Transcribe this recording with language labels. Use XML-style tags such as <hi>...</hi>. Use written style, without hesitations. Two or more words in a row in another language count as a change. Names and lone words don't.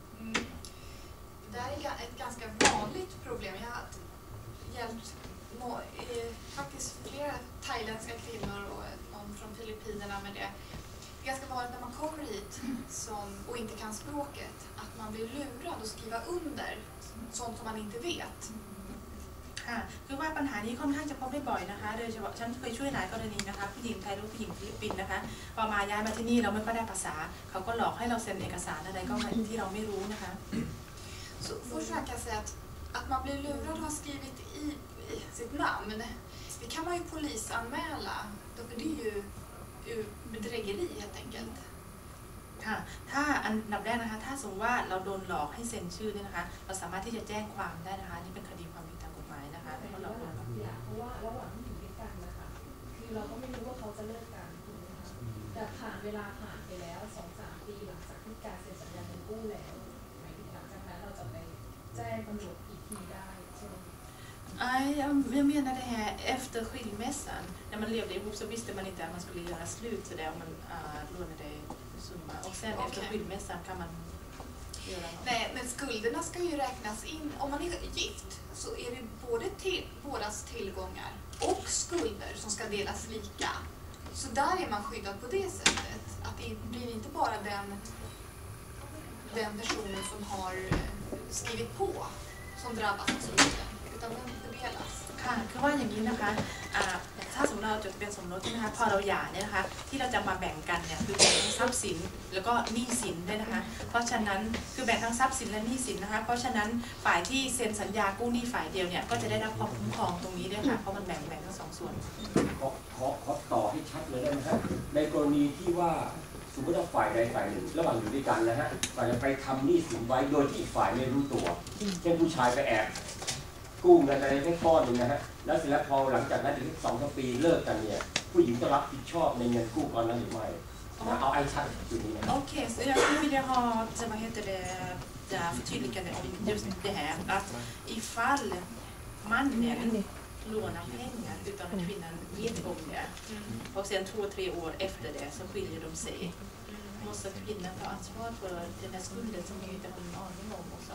<sv>Det här är ett ganska vanligt problem. Jag har hjälpt faktiskt flera thailändska kvinnor och någon från Filippinerna med det. Det är ganska vanligt när man kommer hit och inte kan språket att man blir lurad att skriva under sånt som man inte vet.</sv> <th>ค่ะคือว่าปัญหานี้ค่อนข้างจะพบได้บ่อยนะคะโดยเฉพาะฉันเคยช่วยหลายกรณีนะคะผู้หญิงไทยหรือผู้หญิงฟิลิปปินส์นะคะพอมาย้ายมาที่นี่เราไม่ค่อยได้ภาษาเขาก็หลอกให้เราเซ็นเอกสารอะไรก็ที่เราไม่รู้นะคะ</th> <sv>Så först kan jag säga att man blir lurad och har skrivit i sitt namn, det kan man ju polisanmäla, för det är ju bedrägeri helt enkelt.</sv> <th>ค่ะถ้าอันดับแรกนะคะถ้าสมมติว่าเราโดนหลอกให้เซ็นชื่อเนี่ยนะคะเราสามารถที่จะแจ้งความได้นะคะนี่เป็นคดีความผิดทางกฎหมายนะคะเพราะเราโดนหลอก เพราะว่าระหว่างที่อยู่ด้วยกันนะคะคือเราก็ไม่รู้ว่าเขาจะเลิกกันถูกไหมคะแต่เวลาผ่านไปแล้ว 2-3 ปีหลังจากที่การเซ็นสัญญาเงินกู้แล้วหมายถึงหลังจากนั้นเราจะไปแจ้งตำรวจอีกทีได้ใช่ไหม</th> <sv>Jag menar det här efter skilmässan när man levde ihop så visste man inte att man skulle göra slut så där om man lånade summa och sen efter skilmässan kan man göra något. Nej, men skulderna ska ju räknas in. Om man är gift så är det både bådas tillgångar och skulder som ska delas lika. Så där är man skyddad på det sättet. Att det blir inte bara den personen som har skrivit på som drabbas av skulden, utan den fördelas.</sv> <th>ค่ะคือว่าอย่างนี้นะคะถ้าสมมติเราจดทะเบียนสมรสใช่ไหมคะพอเราหย่าเนี่ยนะคะที่เราจะมาแบ่งกันเนี่ยคือแบ่งทั้งทรัพย์สินแล้วก็หนี้สินด้วยนะคะเพราะฉะนั้นคือแบ่งทั้งทรัพย์สินและหนี้สินนะคะเพราะฉะนั้นฝ่ายที่เซ็นสัญญากู้หนี้ฝ่ายเดียวเนี่ยก็จะได้รับความคุ้มครองตรงนี้ด้วยค่ะเพราะมันแบ่งทั้งสองส่วน ขอต่อให้ชัดเลยได้ไหมครับในกรณีที่ว่าสมมติว่าฝ่ายใดฝ่ายหนึ่งระหว่างอยู่ด้วยกันนะฮะฝ่ายจะไปทำหนี้สินไว้โดยที่อีกฝ่ายไม่รู้ตัวเช่นผู้ชายไปแอบกู้เงินอะไรให้ก้อนหนึ่งนะฮะแล้วเสร็จแล้วพอหลังจากนั้นถึง2-3 ปีเลิกกันเนี่ยผู้หญิงจะรับผิดชอบในเงินกู้ก้อนนั้นหรือไม่เอาไอ้ชัดจุดนี้นะ</th> <sv>Okej, så jag skulle vilja ha vad heter det förtydligande om just det här att ifall mannen lånar pengar utan att kvinnan vet om det och sen 2-3 år efter det så skiljer de sig måste kvinnan ta ansvar för den här skulden som hon inte har någon aning om också.</sv>